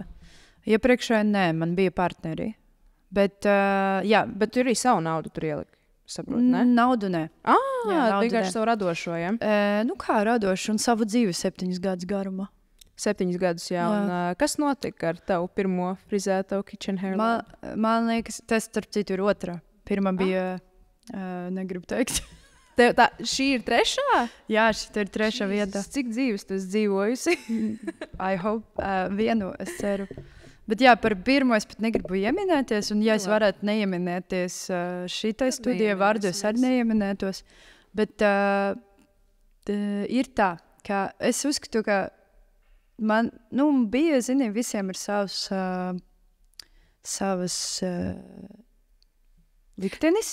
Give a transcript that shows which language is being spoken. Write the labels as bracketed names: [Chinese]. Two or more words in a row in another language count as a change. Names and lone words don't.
[Latvian] Iepriekšēji nē, man bija partneri. Bet bet tu arī savu naudu tur ieliki, saproti, ne? Naudu nē. Vienkārši savu radošo, ja? Kā radošu un savu dzīvi 7 gadus garumā. 7 gadus, jā. Un, kas notika ar tavu pirmo frizēto [English] kitchen hair? [Latvian] Man liekas, tas starp citu ir otrā. Pirmā bija, negribu teikt. Šī ir trešā? Jā, šī ir trešā vieta. Cik dzīves tu esi dzīvojusi? [English] I hope. [Latvian] Vienu, es ceru. Bet jā, par pirmo es pat negribu ieminēties. Un ja es varētu neieminēties šitai studijai vārdu, es arī neieminētos. Bet ir tā, ka es uzskatu, ka man, bija, zini, visiem ir savas liktenis.